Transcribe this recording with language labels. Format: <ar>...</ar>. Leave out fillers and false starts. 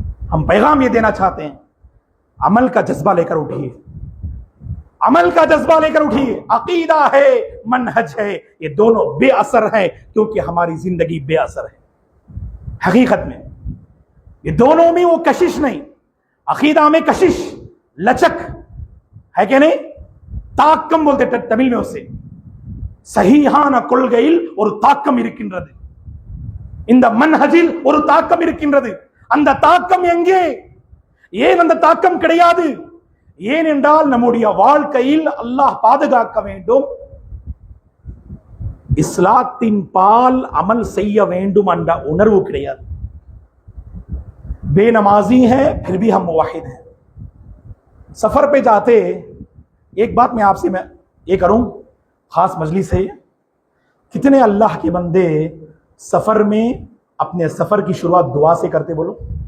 <hi>हम पैगाम ये देना चाहते हैं, अमल का जज्बा लेकर उठिए, अमल का जज्बा लेकर उठिए। अकीदा है, मनहज है, ये दोनों बेअसर है, क्योंकि हमारी जिंदगी बेअसर है। हकीकत में ये दोनों में वो कशिश नहीं। अकीदा में कशिश, लचक है कि नहीं? ताक्कम बोलते तमिल में उसे,</hi> <ta>सहीहान கொள்கையில் ஒரு தாக்கம் இருக்கின்றது, இந்த மன்ஹஜில் ஒரு தாக்கம் இருக்கின்றது. அந்த தாக்கம் எங்கே? ஏன் அந்த தாக்கம் கிடையாது? ஏனென்றால் நம்முடைய வாழ்க்கையில் அல்லாஹ் பாதுகாக்க வேண்டும், இஸ்லாத்தின் பால் அமல் செய்ய வேண்டும் என்ற உணர்வு கிடையாது.</ta> <hi>बेनमाजी है फिर भी हम मुवाहिद हैं। सफर पे जाते, एक बात मैं आपसे मैं ये करूं, खास मजलिस है, कितने अल्लाह के बंदे सफर में अपने सफर की शुरुआत दुआ से करते बोलो?</hi>